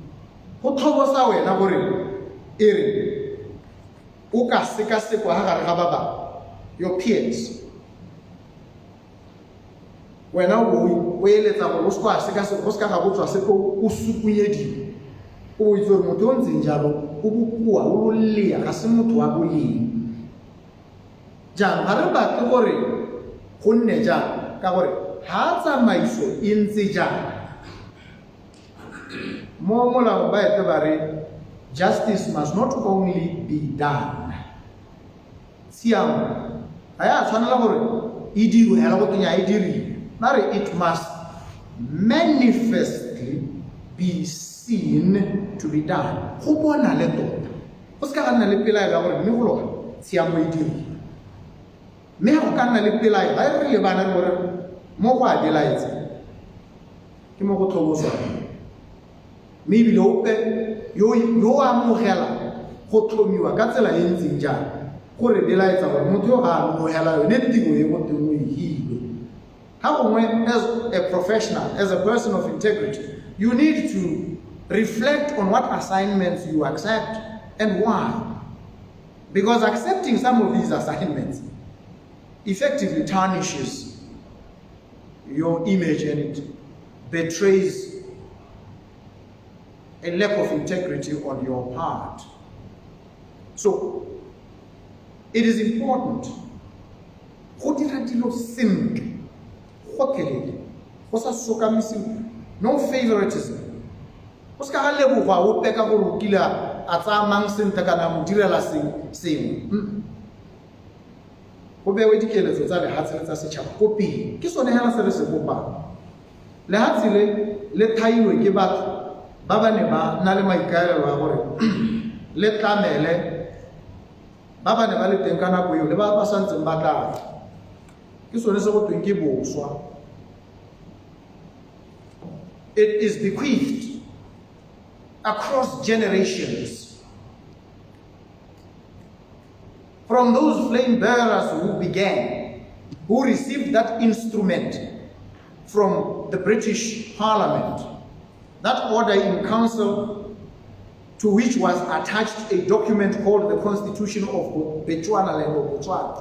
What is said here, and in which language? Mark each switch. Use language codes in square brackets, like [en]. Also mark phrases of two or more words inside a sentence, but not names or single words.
[en] Your peers. When I [tn] o itse gore motho o ntseng jalo o bokoa o lolea ga se motho wa boleng jaanong ga re batle gore go nne jang ka gore ha tsamaiso e ntse jang mo molao ba ete ba re [en] justice must not only be done [tn] siamo ga ya tshwanela gore e dirwe hela go tenya e dirile ba re [en] it must manifestly be seen to be done [tn] go bona le tota go se ka ga nna le pelaelo ya gore mme go loga tshiamo e dirile mme go ka nna le pelaelo ga e re le bana re gore mo go a belaetse ke mo go tlhoboswana mme ebile ope yo a amogela go tlhomiwa ka tsela e ntseng jang gore belaetsa gore motho yo a amogela yone tiro e go teng o e hilwe ga gongwe [en] as a professional, as a person of integrity, you need to reflect on what assignments you accept and why. Because accepting some of these assignments effectively tarnishes your image and it betrays a lack of integrity on your part. So, it is important. No favoritism. [tn] Go bewe dikeletso tsa lehatshe tsa setšhaba ko pele ke sone hela se re se kopang lehatshe le thaiwe ke batho ba ba ne ba na le maikaelelo a gore le tlamele ba ba ne ba le teng ka nako eo le ba ba santseng ba tla ke sone se go tweng ke boswa. [en] It is bequeathed across generations from those flame bearers who began, who received that instrument from the British Parliament, that order in council to which was attached a document called the Constitution of Botswana and Botswana.